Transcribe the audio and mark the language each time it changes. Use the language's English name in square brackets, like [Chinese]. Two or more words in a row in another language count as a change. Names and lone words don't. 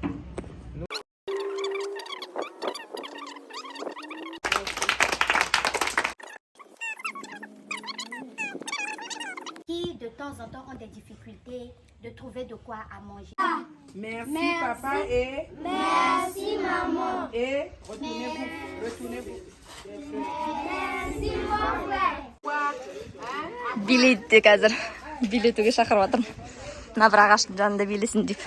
[French] Qui de temps en temps ont des difficultés de trouver de quoi à manger. Merci, papa et Merci maman. et retournez-vous. Merci mon frère. [Kazakh] Билейді қазір. Билетуге шақырып жатырмын. Мына бір ағаштың жанында билесін деп.